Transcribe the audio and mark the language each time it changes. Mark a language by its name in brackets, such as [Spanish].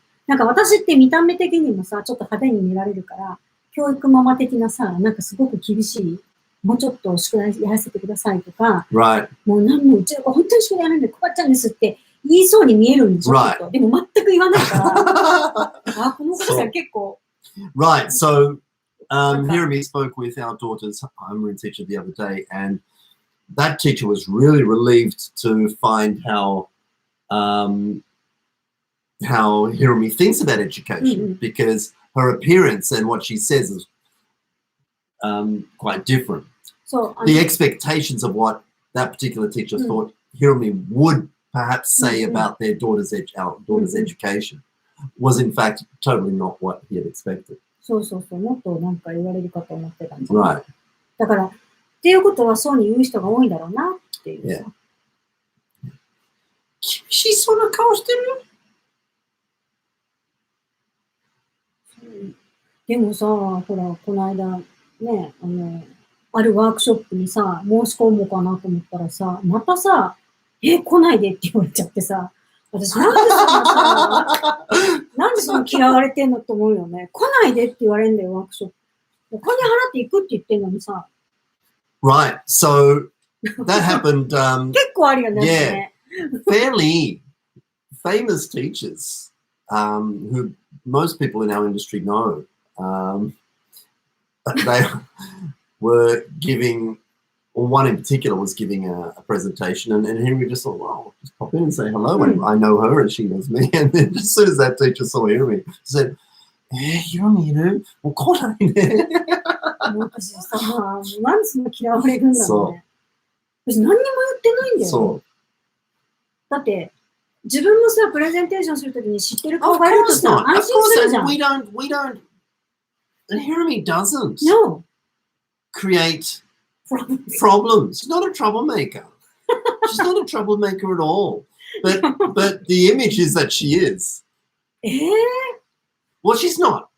[Japanese] なんか私って見た目的にもさ、ちょっと派手に見られるから、教育ママ的なさ、なんかすごく厳しい、もうちょっと宿題やらせてくださいとか、もう何もうちの子本当に宿題やるんで困っちゃうんですって言いそうに見えるんでしょ、でも全く言わないから、あ、この子さん結構。 [English] Right, so Hirami spoke with our daughter's homeroom teacher the other day, and that teacher was really relieved to find how Hirami thinks about education, because her appearance and what she says is quite different. So the expectations of what that particular teacher thought Hirami would perhaps say about their our daughter's education was in fact totally not what he had expected. [Japanese] そうそうそう、もっとなんか言われるかと思ってたんじゃない？だから、っていうことはそうに言う人が多いんだろうなっていうさ。厳しそうな顔してるよ。でもさ、ほら、この間、ね、あるワークショップにさ、申し込もうかなと思ったらさ、またさ、来ないでって言われちゃってさ、私なんでそんなさ、なんでそんな嫌われてんのと思うよね。来ないでって言われるんだよ、ワークショップ。お金払って行くって言ってんのにさ。 [English] Right, so that happened. [Japanese] 結構あるよね。 [English] Fairly famous teachers who most people in our industry know. They were giving, or one in particular was giving a presentation, and Henry just thought, well, just pop in and say hello. And I know her and she knows me. And then as soon as that teacher saw Henry, she said, Hirami [Japanese] いる？もう来ないね。私さ、なんでそんな嫌われるんだろうね。私何にも言ってないんだよ。そう。だって、自分もさ、プレゼンテーションするときに知ってる顔がいるとさ、安心するじゃん。 [English] We don't, Hirami doesn't create problems. She's not a troublemaker. She's not a troublemaker at all. But the image is that she is. Well, she's not.